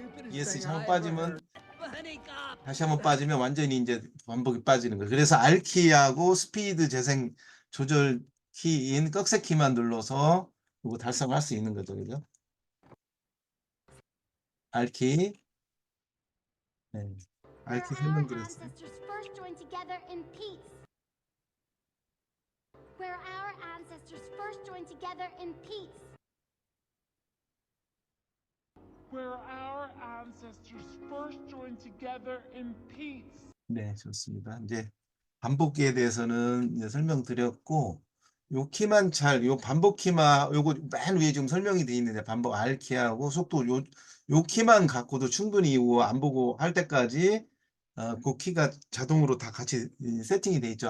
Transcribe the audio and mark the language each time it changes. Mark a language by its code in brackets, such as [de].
[ko] ESC 한번 빠지면 다시 한번 빠지면 완전히 이제 반복이 빠지는 거예요. 그래서 R키하고 스피드 재생 조절 키인 꺽쇠 키만 눌러서 이거 달성할 수 있는 거죠. 그죠? R키 네. [en] Where [ko] 알키 [en] our [ko] 설명드렸어요. [en] ancestors first joined together in peace. Where our ancestors first joined together in peace. Where our ancestors first joined together in peace. [ko] 네, 좋습니다. 이제 반복기에 대해서는 이제 설명드렸고, 요 키만 요 반복 키만, 요거 맨 위에 지금 설명이 돼 있는데, 반복 R 키하고 속도 요 키만 갖고도 충분히 이거 안 보고 할 때까지, 그 키가 자동으로 다 같이 세팅이 돼 있죠.